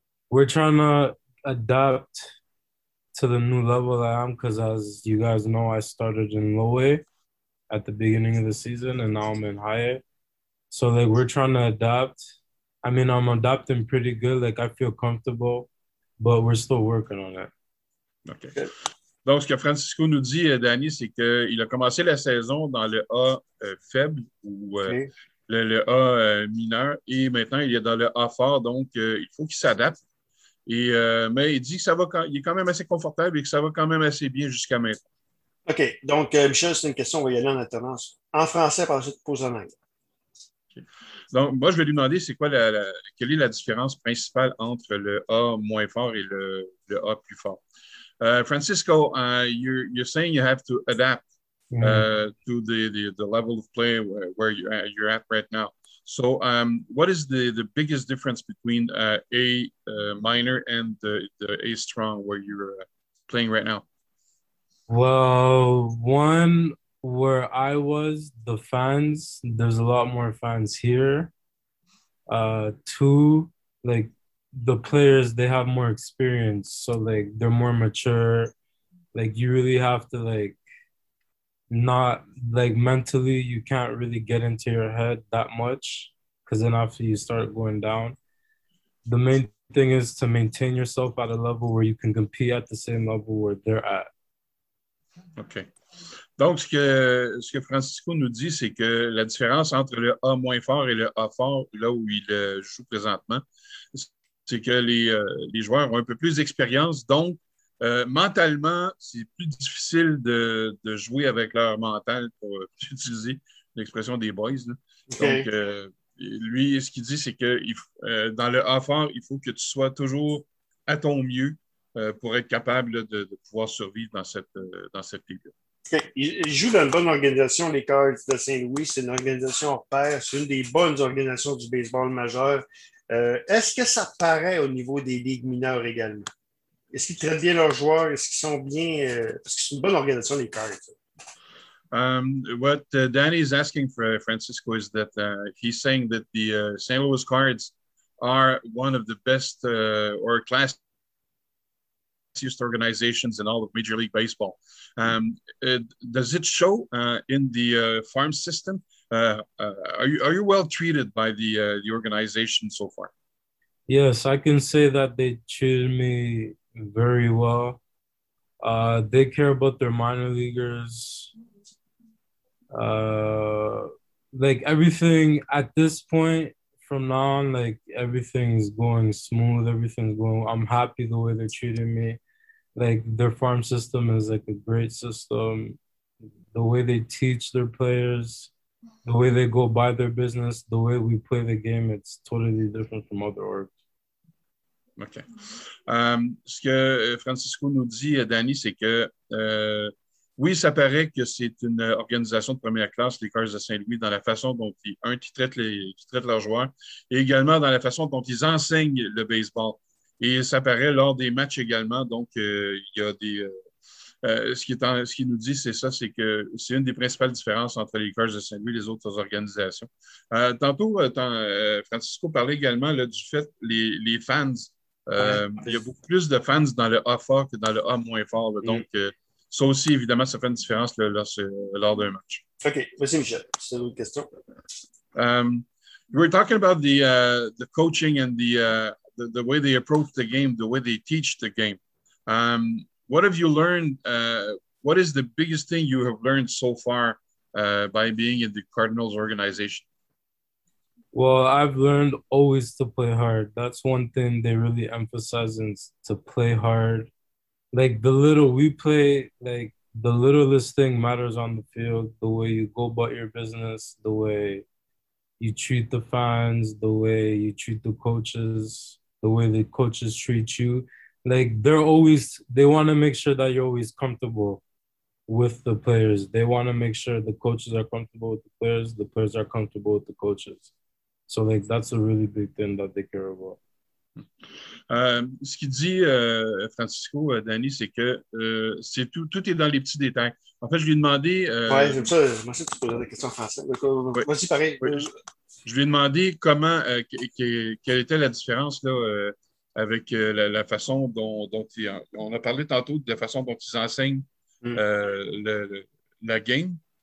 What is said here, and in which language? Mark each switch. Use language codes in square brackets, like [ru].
[en] We're trying to adapt to the new level that I am, because as you guys know, I started in low A at the beginning of the season and now I'm in high A. So like we're trying to adapt. I mean, I'm adapting pretty good. Like I feel comfortable, but we're still working on it. OK. [fr] Donc, ce que Francisco nous dit, Danny, c'est qu'il a commencé la saison dans le A faible ou le A mineur, et maintenant il est dans le A fort, donc il faut qu'il s'adapte. Mais il dit que ça va, il est quand même assez confortable et que ça va quand même assez bien jusqu'à maintenant. OK. Donc, Michel, c'est une question. On va y aller en alternance. En français, par la suite, pose en anglais. Donc, moi, je vais lui demander c'est quoi quelle est la différence principale entre le A moins fort et le A plus fort. [en] Francisco, you're saying you have to adapt to the level of play where you're at right now. So, what is the biggest difference between A minor and the A strong where you're playing right now? Well, one, where I was, the fans, there's a lot more fans here. Two, like the players, they have more experience. So like they're more mature. Like you really have to like not like mentally, you can't really get into your head that much, because then after you start going down, the main thing is to maintain yourself at a level where you can compete at the same level where they're at. OK. [fr] Donc, ce que Francisco nous dit, c'est que la différence entre le A moins fort et le A fort, là où il joue présentement, c'est que les joueurs ont un peu plus d'expérience. Donc, mentalement, c'est plus difficile de jouer avec leur mental, pour utiliser l'expression des boys, là. Donc, lui, ce qu'il dit, c'est que dans le A fort, il faut que tu sois toujours à ton mieux pour être capable de pouvoir survivre dans cette ligue-là. OK. Il joue dans une bonne organisation, les Cards de Saint-Louis. C'est une organisation hors pair. C'est une des bonnes organisations du baseball majeur. Est-ce que ça paraît au niveau des ligues mineures également? Est-ce qu'ils traitent bien leurs joueurs? Est-ce qu'ils sont bien. Est-ce que c'est une bonne organisation, les Cards? [en] What Danny is asking for Francisco is that he's saying that the St. Louis Cards are one of the best or classiest organizations in all of Major League Baseball. Does it show in the farm system? Are you well treated by the organization so far? Yes, I can say that they treated me very well. They care about their minor leaguers. Like everything at this point from now on, like everything's going smooth. Everything's going. I'm happy the way they're treating me. Like their farm system is like a great system. The way they teach their players, the way they go about their business, the way we play the game, it's totally different from other orgs. OK. [fr] Ce que Francisco nous dit, Danny, c'est que oui, ça paraît que c'est une organisation de première classe, les Cards de Saint-Louis, dans la façon dont qui traitent leurs joueurs, et également dans la façon dont ils enseignent le baseball. Et ça paraît lors des matchs également. Donc, il y a des. Ce qui nous dit, c'est ça, c'est que c'est une des principales différences entre les Lakers de Saint-Louis et les autres organisations. Francisco parlait également là, du fait les fans. Il y a beaucoup plus de fans dans le A fort que dans le A moins fort. Là, donc, ça aussi, évidemment, ça fait une différence là, lors d'un match. OK. Merci, Michel. C'est une autre question. [en] We were talking about the coaching and the way they approach the game, the way they teach the game. What have you learned? What is the biggest thing you have learned so far by being in the Cardinals organization? Well, I've learned always to play hard. That's one thing they really emphasize is to play hard. Like the little we play, like the littlest thing matters on the field, the way you go about your business, the way you treat the fans, the way you treat the coaches, the way the coaches treat you. Like they want to make sure that you're always comfortable with the players. They want to make sure the coaches are comfortable with the players are comfortable with the coaches. So like that's a really big thing that they care about. [fr] Ce qu'il dit, Francisco, Danny, c'est que c'est tout est dans les petits détails. En fait, je lui ai demandé... Oui, j'aime ça. Moi, c'est que tu poses des questions en français. Moi aussi, pareil. Oui, je lui ai demandé comment, quelle était la différence là, avec la façon dont on a parlé tantôt de la façon dont ils enseignent la game.